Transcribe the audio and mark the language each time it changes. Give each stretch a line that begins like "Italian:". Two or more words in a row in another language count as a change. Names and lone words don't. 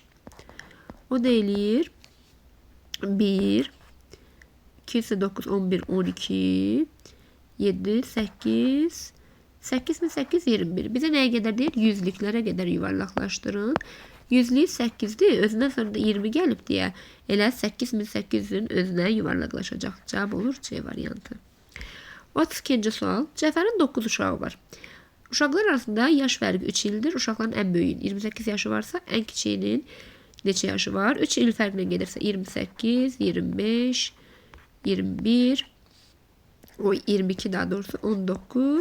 Turkish: O da eləyir 1 2 9 11 12 7 8 8 mi 8 21. Bize neye kadar değil? Yüzlüklere kadar yuvarlaklaştırın. Yüzlüğü 8'di. Özünden sonra da 20 gelip diye. Elə 8800'ün özüne yuvarlaklaşacak. Cevap olur C variantı. 32. sual.
Azerbaijani: Cəfərin 9 uşağı var. Uşaqlar arasında yaş fərqi 3 ildir. Uşaqların en böyüyün 28 yaşı varsa en kiçiyinin neçə yaşı var? 3 il fərqlə gedirsə 28, 25, 21, o 22 daha doğrusu 19.